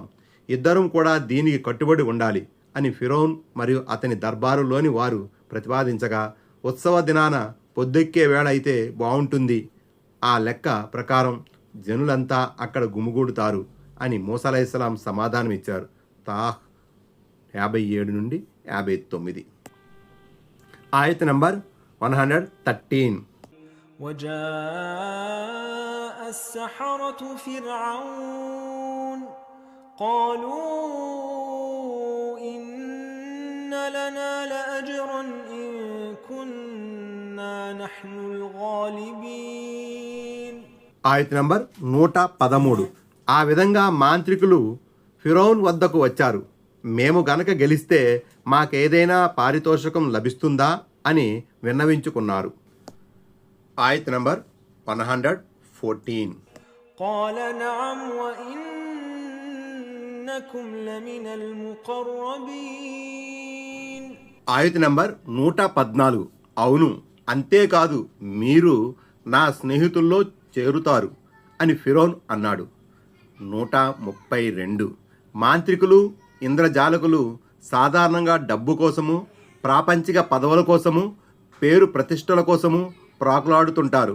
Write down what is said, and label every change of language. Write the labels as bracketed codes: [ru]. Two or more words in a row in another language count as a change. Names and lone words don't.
[te] ఇద్దరం కూడా దీనికి కట్టుబడి ఉండాలి అని ఫిరౌన్ మరియు అతని దర్బారులోని వారు ప్రతిపాదించగా, ఉత్సవ దినాన పొద్దెక్కే వేళ అయితే బాగుంటుంది. ఆ లెక్క ప్రకారం జనులంతా అక్కడ గుమిగూడుతారు అని మూసా అలైహిస్సలాం సమాధానం ఇచ్చారు. తాహ్ 57 నుండి 59. ఆయత నంబర్ 113. [ar] وجاء السحرة فرعون قالوا إن لنا لأجرا إن كنا نحن الغالبين. [te] ఆయత నంబర్ 113. ఆ విధంగా మాంత్రికులు ఫిరౌన్ వద్దకు వచ్చారు. మేము గనక గెలిస్తే మాకేదైనా పారితోషికం లభిస్తుందా అని విన్నవించుకున్నారు. ఆయత నంబర్ 114. [ar] قال نعم وإنكم لمن المقربين. [te] ఆయత నంబర్ 114. అవును, అంతేకాదు, మీరు నా స్నేహితుల్లో చేరుతారు అని ఫిరౌన్ అన్నాడు. 132. మాంత్రికులు ఇంద్రజాలకులు సాధారణంగా డబ్బు కోసము, ప్రాపంచిక పదవుల కోసము, పేరు ప్రతిష్టల కోసము ప్రాకులాడుతుంటారు.